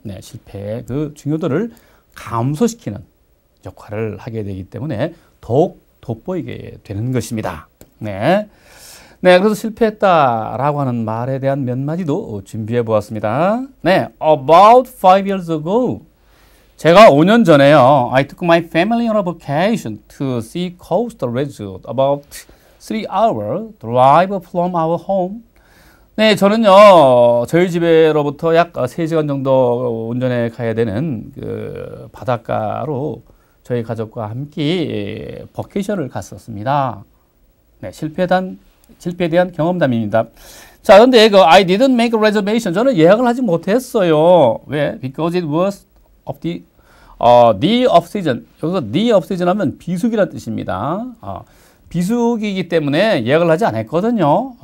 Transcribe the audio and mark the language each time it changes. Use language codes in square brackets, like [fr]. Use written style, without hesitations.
[ko] 네, 실패의 그 중요도를 감소시키는 역할을 하게 되기 때문에 더욱 돋보이게 되는 것입니다. 네. 네, 그래서 실패했다라고 하는 말에 대한 몇 마디도 준비해 보았습니다. 네, [en] about 5 years ago. [ko] 제가 5년 전에요. [en] I took my family on a vacation to see coastal resort about 3-hour drive from our home. [ko] 네, 저는요, 저희 집에로부터 약 3시간 정도 운전해 가야 되는 그 바닷가로 저희 가족과 함께 버케이션을 갔었습니다. 네, 실패에 대한 경험담입니다. 자, 그런데 그 [en] I didn't make a reservation. [ko] 저는 예약을 하지 못했어요. 왜? [en] Because it was of the off season. [ko] 여기서 [en] the off season [ko] 하면 비수기란 뜻입니다. 비수기이기 때문에 예약을 하지 않았거든요.